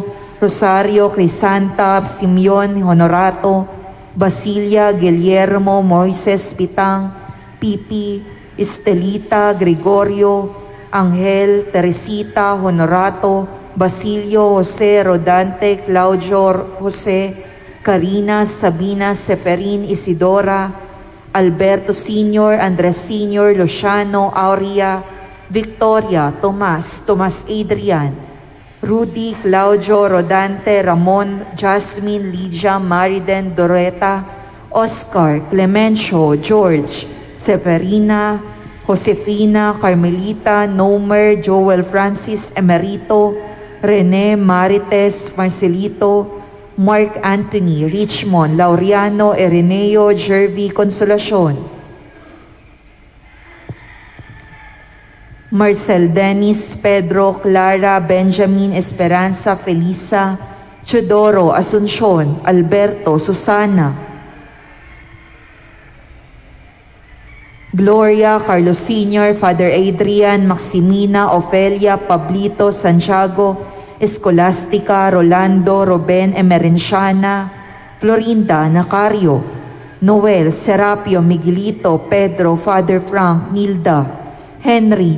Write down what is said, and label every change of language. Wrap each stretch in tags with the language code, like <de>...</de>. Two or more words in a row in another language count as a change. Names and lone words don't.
<tl>Rosario, Crisanta, Simeon, Honorato, Basilia, Guillermo, Moises, Pitang, Pipi, Estelita, Gregorio, Angel, Teresita, Honorato, Basilio, Jose, Rodante, Claudio, Jose, Karina, Sabina, Seferin, Isidora, Alberto Senior, Andres Senior, Luciano, Aurea, Victoria, Tomas, Tomas Adrian, Rudy, Claudio, Rodante, Ramon, Jasmine, Lydia, Mariden, Doreta, Oscar, Clemencio, George, Severina, Josefina, Carmelita, Nomer, Joel Francis, Emerito, Rene, Marites, Marcelito, Mark Anthony, Richmond, Laureano, Ireneo, Jervy, Consolacion, Marcel Dennis, Pedro, Clara, Benjamin, Esperanza, Felisa, Chodoro, Asuncion, Alberto, Susana, Gloria, Carlos Sr., Father Adrian, Maximina, Ofelia, Pablito, Santiago, Escolastica, Rolando, Ruben, Emerenciana, Florinda, Nacario, Noel, Serapio, Miguelito, Pedro, Father Frank, Nilda, Henry,</tl>